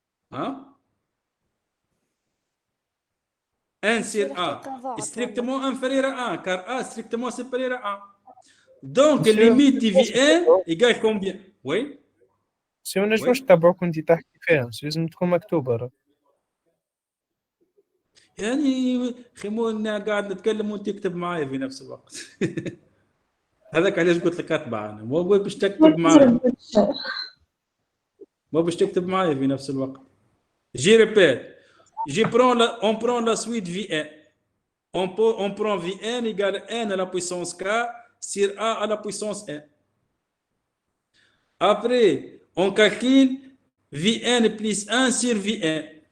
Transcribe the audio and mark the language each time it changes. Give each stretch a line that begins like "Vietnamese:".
French: Hein? 1 sur
Arabic: يصير A حقيقة ضاعت والله.
French: strictement inférieur à 1, car A est strictement supérieur à 1. Donc, Monsieur, limite de V1 égale combien? Oui?
Arabic: سي ما نجموش نتبعوك وانت تحكي فيها، لازم تكون مكتوبة راه. يعني خمون قاعد نتكلم وانت تكتب معايا في نفس الوقت. هذاك علاش قلت لك اتبع انا، مو باش تكتب معايا، مو باش تكتب معايا في نفس الوقت.
French: J'y répète, on prend la suite V1. On prend V1 égale n à la puissance k sur a à la puissance n. Après, on calcule Vn plus 1 sur Vn.